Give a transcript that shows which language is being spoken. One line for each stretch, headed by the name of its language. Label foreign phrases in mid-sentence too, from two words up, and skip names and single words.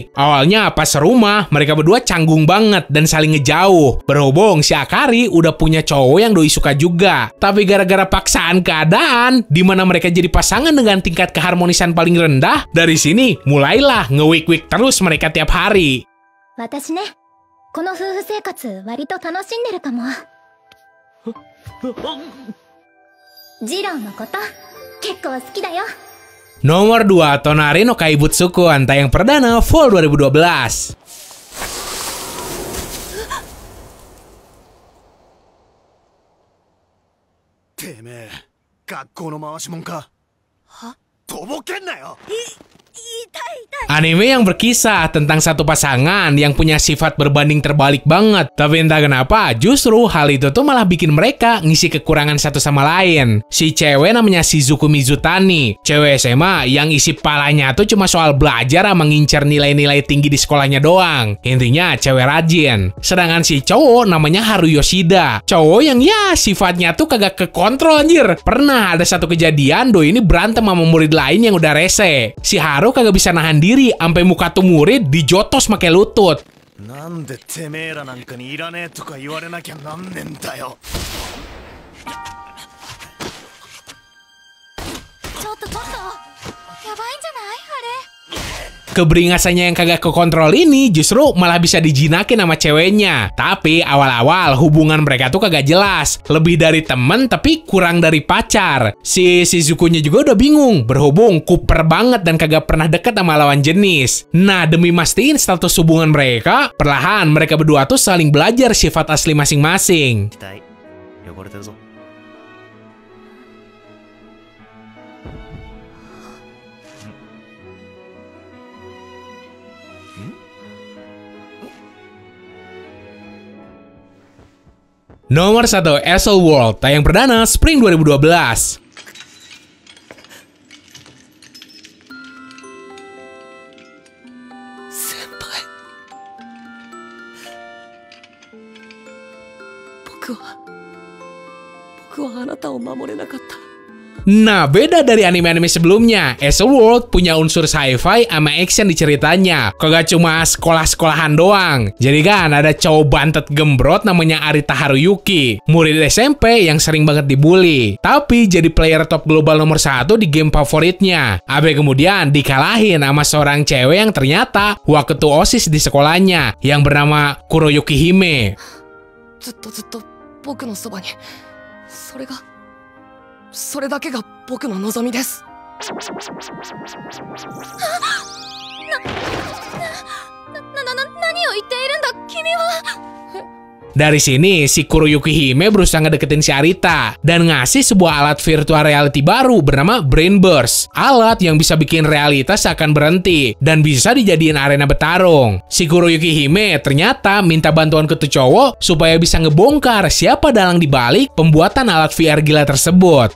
Indonesian: Awalnya pas serumah, mereka berdua canggung banget dan saling ngejauh. Berhubung si Akari udah punya cowok yang doi suka juga. Tapi gara-gara paksaan keadaan, di mana mereka jadi pasangan dengan tingkat keharmonisan paling rendah, dari sini mulailah nge-wik-wik terus mereka tiap hari.
Japanese: 私ね、この夫婦生活割と楽しんでるかも。ジローのこと結構好きだよ。
Indonesian: Nomor 2, Tonari no Kaibutsuku, tayang perdana Fall 2012.
Japanese: てめえ学校の回しもんか。とぼけんなよ。
Indonesian: Anime yang berkisah tentang satu pasangan yang punya sifat berbanding terbalik banget. Tapi entah kenapa, justru hal itu tuh malah bikin mereka ngisi kekurangan satu sama lain. Si cewek namanya Shizuku Mizutani. Cewek SMA yang isi palanya tuh cuma soal belajar sama ngincer nilai-nilai tinggi di sekolahnya doang. Intinya cewek rajin. Sedangkan si cowok namanya Haru Yoshida. Cowok yang ya sifatnya tuh kagak kekontrol anjir. Pernah ada satu kejadian doi ini berantem sama murid lain yang udah rese. Si Haru kagak bisa nahan diri, sampai muka tuh murid dijotos pakai lutut.
Japanese: なんでてめえらなんかにいらねえとか言われなきゃなんねえんだよ。ちょっとやばいんじゃないあれ。
Indonesian: Keberingasannya yang kagak kekontrol ini justru malah bisa dijinakin sama ceweknya. Tapi awal-awal hubungan mereka tuh kagak jelas. Lebih dari temen tapi kurang dari pacar. Si Shizukunya juga udah bingung. Berhubung kuper banget dan kagak pernah deket sama lawan jenis. Nah, demi mastiin status hubungan mereka, perlahan mereka berdua tuh saling belajar sifat asli masing-masing.
Japanese: 期待汚れてるぞ。
Indonesian: Nomor 1, Asshole World, tayang perdana Spring 2012.
Japanese: 先輩、僕はあなたを守れなかった。
Indonesian: Nah, beda dari anime-anime sebelumnya, Asshole World punya unsur sci-fi sama action di ceritanya. Kagak cuma sekolah-sekolahan doang. Jadi kan ada cowok bantet gembrot namanya Arita Haruyuki, murid SMP yang sering banget dibully. Tapi jadi
English: player top global
Indonesian: nomor 1 di game favoritnya. Abe kemudian dikalahin sama seorang cewek yang ternyata waketu OSIS di sekolahnya yang bernama Kuroyuki Hime.
Japanese: ずっと僕のそばに。それだけが僕の望みです。何を言っているんだ君は。
Indonesian: Dari sini, si Kuroyuki Hime berusaha ngedeketin si Arita dan ngasih sebuah alat
English: virtual reality
Indonesian: baru bernama Brain Burst. Alat yang bisa bikin realitas akan berhenti dan bisa dijadiin arena bertarung. Si Kuroyuki Hime ternyata minta bantuan ke tuh cowok supaya bisa ngebongkar siapa dalang dibalik pembuatan alat VR gila tersebut.